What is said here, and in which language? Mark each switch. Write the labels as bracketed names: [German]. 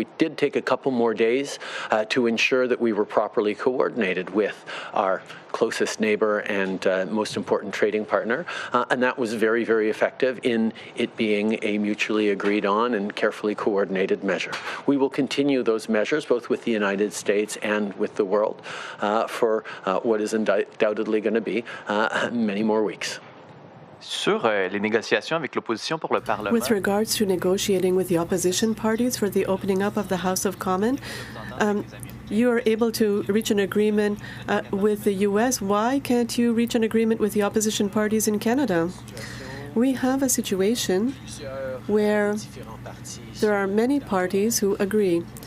[English] We did take a couple more days to ensure that we were properly coordinated with our closest neighbor and most important trading partner, and that was very, very effective in it being a mutually agreed on and carefully coordinated measure. We will continue those measures both with the United States and with the world for what is undoubtedly going to be many more weeks. [French] Sur les négociations avec l'opposition pour le Parlement. [English] With regards to negotiating with the opposition parties for the opening up of the House of Commons, you are able to reach an agreement with the U.S. Why can't you reach an agreement with the opposition parties in Canada? We have a situation where there are many parties who agree.